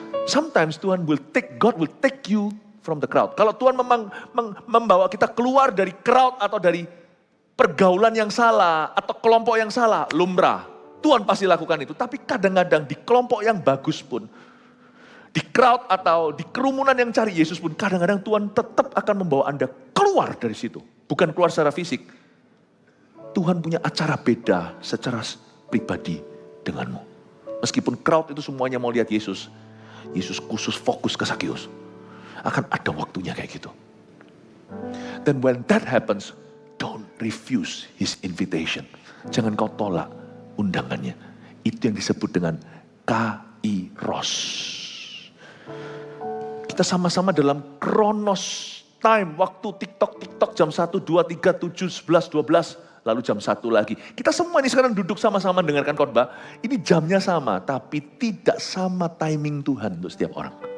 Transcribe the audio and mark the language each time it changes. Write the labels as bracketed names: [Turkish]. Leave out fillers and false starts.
[English] Sometimes God will take you from the crowd. [Indonesian] Kalau Tuhan memang membawa kita keluar dari crowd atau dari pergaulan yang salah atau kelompok yang salah, lumrah. Tuhan pasti lakukan itu. Tapi kadang-kadang di kelompok yang bagus pun, di crowd atau di kerumunan yang cari Yesus pun, kadang-kadang Tuhan tetap akan membawa Anda keluar dari situ. Bukan keluar secara fisik. Tuhan punya acara beda secara pribadi denganmu. Meskipun crowd itu semuanya mau lihat Yesus, Yesus khusus fokus ke Zakeus. Akan ada waktunya kayak gitu. Dan [English] when that happens, don't refuse his invitation. [Indonesian] Jangan kau tolak undangannya. Itu yang disebut dengan kairos. Kita sama-sama dalam kronos time, waktu TikTok jam 1, 2, 3, 7, 11, 12, lalu jam 1 lagi. Kita semua ini sekarang duduk sama-sama mendengarkan khotbah. Ini jamnya sama, tapi tidak sama timing Tuhan untuk setiap orang.